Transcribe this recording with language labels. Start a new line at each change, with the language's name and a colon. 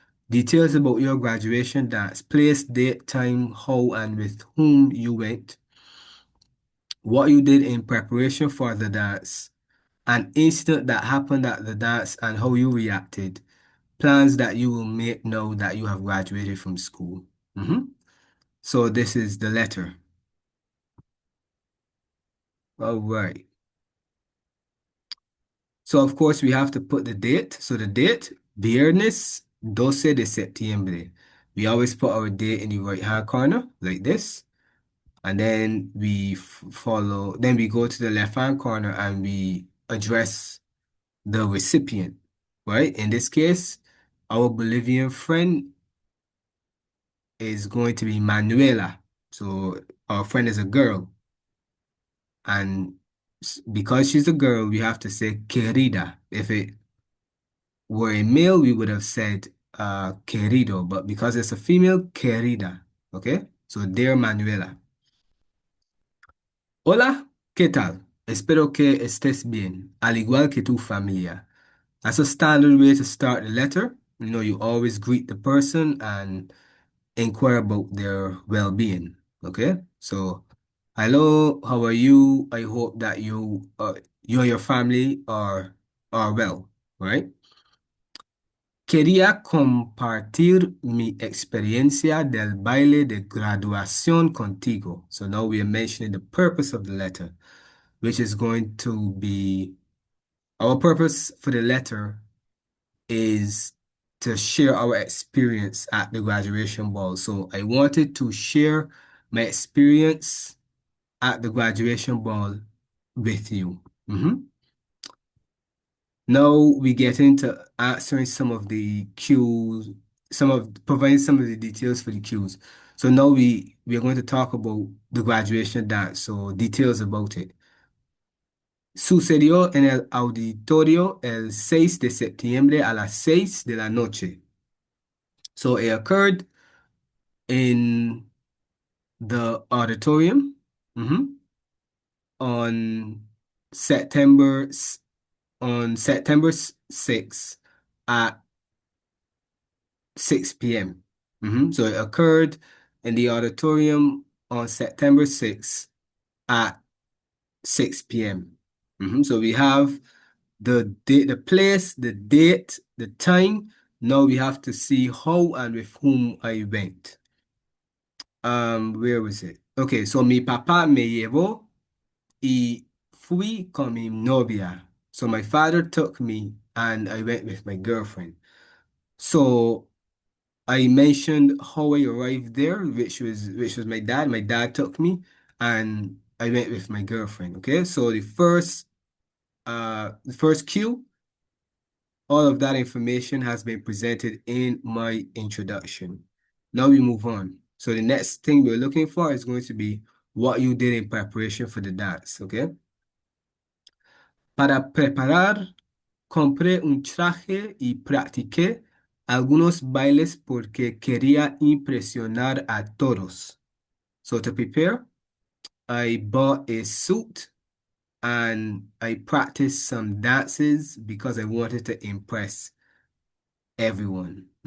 English: Details about your graduation dance, place, date, time, how, and with whom you went, what you did in preparation for the dance, an incident that happened at the dance and how you reacted, plans that you will make now that you have graduated from school. Mhm. So this is the letter. All right. So of course we have to put the date. So the date,
Spanish: Viernes 12 de septiembre.
English: We always put our date in the right hand corner like this. And then then we go to the left hand corner and we address the recipient, right? In this case, our Bolivian friend is going to be Manuela. So our friend is a girl. And because she's a girl, we have to say querida. If it were a male, we would have said querido. But because it's a female, querida. Okay? So dear Manuela.
Spanish: Hola, ¿qué tal? Espero que estés bien, al igual que tu familia.
English: That's a standard way to start the letter. You always greet the person and inquire about their well-being. Okay? So, hello, how are you? I hope that you and your family are well, right?
Spanish: Quería compartir mi experiencia del baile de graduación contigo.
English: So now we are mentioning the purpose of the letter, which is going to be our purpose for the letter is to share our experience at the graduation ball. So I wanted to share my experience at the graduation ball with you. Now we get into answering some of the cues, providing some of the details for the cues. So now we are going to talk about the graduation dance, so details about it. Sucedió en el auditorio el 6 de septiembre a las 6 de la noche. So it occurred in the auditorium, mhm, on September on September 6th at 6 p.m. So it occurred in the auditorium on September 6th at 6 p.m. So we have the date, the place, the date, the time. Now we have to see how and with whom I went. Where was it? Okay, so
Spanish: mi papá me llevó y fui con mi novia.
English: So my father took me and I went with my girlfriend. So I mentioned how I arrived there, which was my dad. My dad took me and I went with my girlfriend. Okay, so the first the first cue, all of that information has been presented in my introduction. Now we move on. So the next thing we're looking for is going to be what you did in preparation for the dance, okay?
Spanish: Para preparar, compré un traje y practiqué algunos bailes porque quería impresionar a todos.
English: So to prepare, I bought a suit and I practiced some dances because I wanted to impress everyone.